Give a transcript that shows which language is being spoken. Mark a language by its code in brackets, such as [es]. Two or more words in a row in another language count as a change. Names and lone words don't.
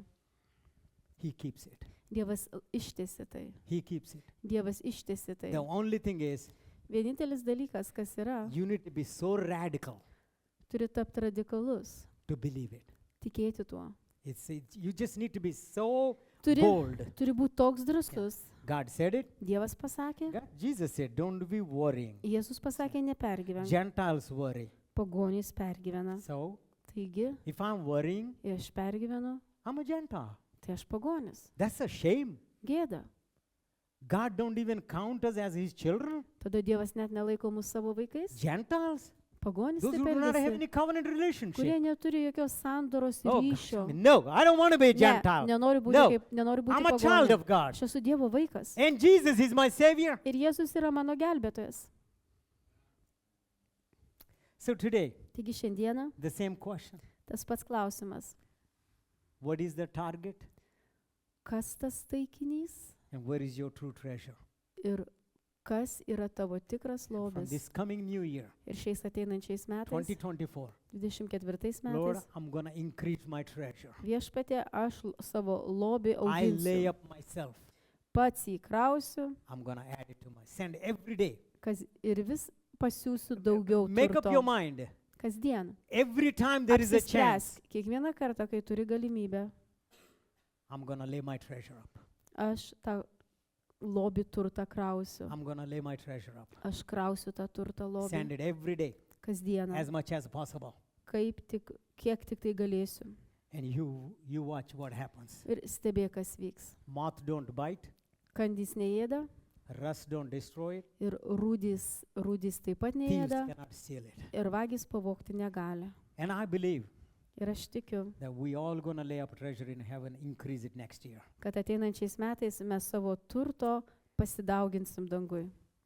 [en] He keeps it. [lt] Dievas ištesi tai. [en] He keeps it. [lt] Dievas ištesi tai. [en] The only thing is, [lt] Vienintelis dalykas, kas yra, [en] you need to be so radical [lt] turi tapti radikalus, [en] to believe it. [lt] tikėti tuo. [en] You just need to be so [lt] Turi [en] bold. [lt] būti toks drąsus. [en] God said it. [lt] Dievas pasakė, [en] Jesus said, don't be worrying. [lt] Jėzus pasakė, nepergyvenk. [en] Gentiles worry. [lt] Pagonys pergyvena. [en] So, [lt] Taigi, [en] if I'm worrying, [lt] jei aš pergyvenu, [en] I'm a Gentile. [lt] tai aš pagonis. [en] That's a shame. [lt] Gėda. [en] God don't even count us as His children. [lt] Tada Dievas net nelaiko mus savo vaikais. [en] Gentiles. [lt] Pagonis [en] Those [lt] taip [en] who do not have [lt] elgiasi, [en] any covenant [lt] kurie [en] relationship. [lt] neturi jokios sandoros [en] Oh, gosh, [lt] ryšio. [en] no, I don't want to be a [lt] Ne, [en] Gentile. [lt] nenoriu būti, [en] No. [lt] nenoriu būti [en] I'm a child [lt] pagonė. [en] of God. [lt] Aš esu Dievo vaikas. [en] And Jesus is my Savior. [lt] Ir Jėzus yra mano gelbėtojas. [en] So today, [lt] Taigi šiandieną [en] the same question. [lt] tas pats klausimas. [en] What is the target? [lt] Kas tas taikinys [en] And where is your true treasure? [lt] ir kas yra tavo tikras [en] From [lt] lobis? [en] this coming new year, [lt] Ir šiais ateinančiais metais, [en] 2024, [lt] 24 [en] Lord, [lt] metais, [en] I'm going to increase my treasure. [lt] viešpatie, aš savo lobį [en] I lay [lt] auginsiu. [en] up myself. [lt] Pats jį krausiu, [en] I'm going to add it to my send every day. [lt] kas ir vis pasiūsiu daugiau [en] Make up your [lt] turto. [en] mind. [lt] Kasdien. [en] Every time there is a chance, [lt] Apsispręsk. Kiekvieną kartą, kai turi galimybę, [en] I'm going to lay my treasure up. [lt] aš tą lobį turtą krausiu. [en] I'm going to lay my treasure up. [lt] Aš krausiu tą turtą [en] Send [lt] lobį [en] it every day [lt] kasdieną, [en] as much as possible. [lt] kiek tik tai galėsiu. [en] And you watch what happens. [lt] Ir stebėk, kas vyks. [en] Moth don't bite, [lt] Kandys neėda [en] rust don't destroy it, [lt] ir rūdys taip pat [en] thieves [lt] neėda [en] cannot steal it. [lt] ir vagys pavogti negali. [en] And I believe [lt] Ir aš tikiu, [en] that we all going to lay up treasure in heaven, increase it next year. [lt] kad ateinančiais metais mes savo turto pasidauginsim dangui.